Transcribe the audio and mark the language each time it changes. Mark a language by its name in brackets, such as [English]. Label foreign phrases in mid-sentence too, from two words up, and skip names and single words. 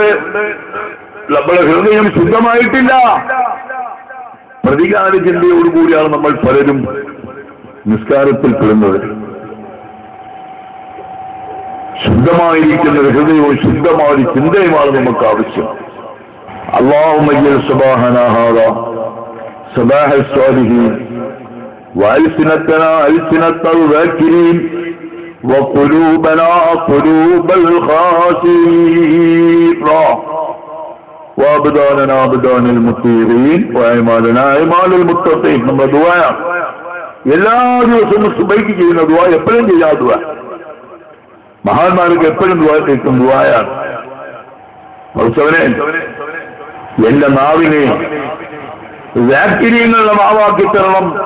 [Malayalam] നമ്മുടെ ഹൃദയം ശുദ്ധമായിട്ടില്ല. പ്രതികാര ചിന്തയോടുകൂടിയാണ് നമ്മൾ പലരും നിസ്കാരത്തിൽ പെടുന്നത്. ശുദ്ധമായിരിക്കുന്ന ഹൃദയവും ശുദ്ധമായ ചിന്തയുമാണ് നമുക്ക് ആവശ്യം. [Arabic] اللهم اجعل صباحنا هذا صباح الصالحين وألسنتنا ألسنة الذاكرين وقلوبنا قلوب الخاشعين وأبداننا أبدان المطيعين وأعمالنا أعمال المتقين. [Malayalam] നമ്മുടെ ദുആ എല്ലാ ദിവസവും സുബഹിക്ക് ചെയ്യുന്ന ദുആ എപ്പോഴും ചെയ്യാ ദുആ. മഹാന്മാർക്ക് എപ്പോഴും ദുആ കേൾക്കും ദുആയാണ്. എന്റെ നാവിനെ വ്യാഖ്യാനങ്ങളുടെ നാവാക്കി തരണം.